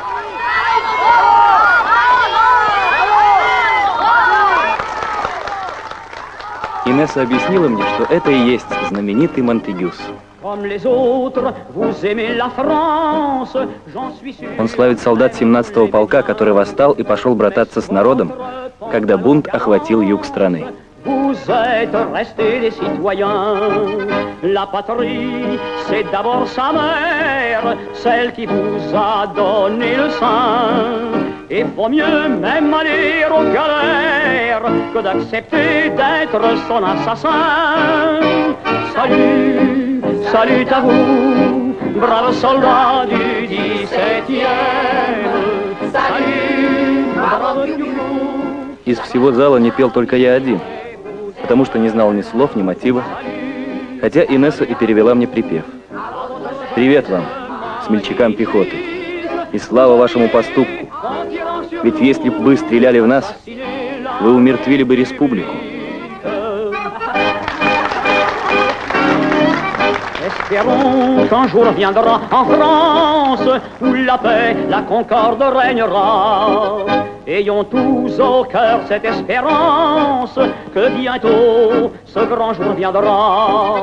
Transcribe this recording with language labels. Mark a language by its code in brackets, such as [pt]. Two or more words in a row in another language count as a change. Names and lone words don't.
[ru] Инесса объяснила мне, что это и есть знаменитый Монтегюс. Он славит солдат 17-го полка, который восстал и пошел брататься с народом, когда бунт охватил юг страны. [fr] Vous êtes restés des citoyens. La patrie, c'est d'abord sa mère, celle qui vous a donné le sein. Et vaut mieux même aller aux galères que d'accepter d'être son assassin. Salut, salut à vous, braves soldats du 17e. Salut, braves Piou-Piou. [ru] Из всего зала не пел только я один, потому что не знал ни слов, ни мотива, хотя Инесса и перевела мне припев. Привет вам, смельчакам пехоты, и слава вашему поступку, ведь если бы вы стреляли в нас, вы умертвили бы республику. [fr] Espérons qu'un jour viendra en France où la paix, la concorde régnera. Ayons tous au cœur cette espérance que bientôt ce grand jour viendra.